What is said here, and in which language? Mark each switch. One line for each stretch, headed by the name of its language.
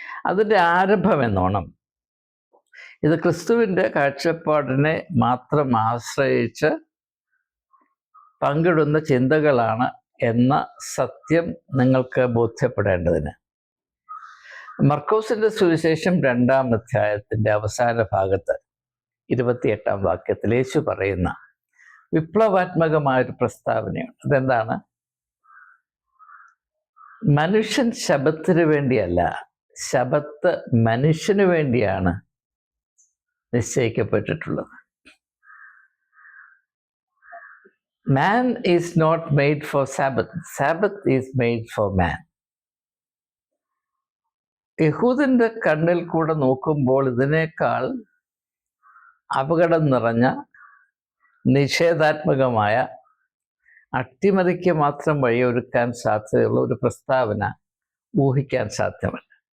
Malayalam: അതിൻ്റെ ആരംഭം എന്നോണം ഇത് ക്രിസ്തുവിൻ്റെ കാഴ്ചപ്പാടിനെ മാത്രം ആശ്രയിച്ച് പങ്കിടുന്ന ചിന്തകളാണ് എന്ന സത്യം നിങ്ങൾക്ക് ബോധ്യപ്പെടേണ്ടതിന് മർക്കോസിന്റെ സുവിശേഷം 2-ാം അധ്യായത്തിന്റെ അവസാന ഭാഗത്ത് 28-ാം വാക്യത്തിൽ യേശു പറയുന്ന വിപ്ലവാത്മകമായൊരു പ്രസ്താവനയാണ്. അതെന്താണ്? മനുഷ്യൻ ശബത്തിന് വേണ്ടിയല്ല, ശബത്ത് മനുഷ്യന് വേണ്ടിയാണ് നിശ്ചയിക്കപ്പെട്ടിട്ടുള്ളത്.
English: Man is not made for Sabbath. Sabbath is made for man.
Malayalam: യഹൂദന്റെ കണ്ണിൽ കൂടെ നോക്കുമ്പോൾ ഇതിനേക്കാൾ അപകടം നിറഞ്ഞ നിഷേധാത്മകമായ അട്ടിമറിക്ക് മാത്രം വഴിയൊരുക്കാൻ സാധ്യതയുള്ള ഒരു പ്രസ്താവന ഊഹിക്കാൻ സാധ്യമല്ല.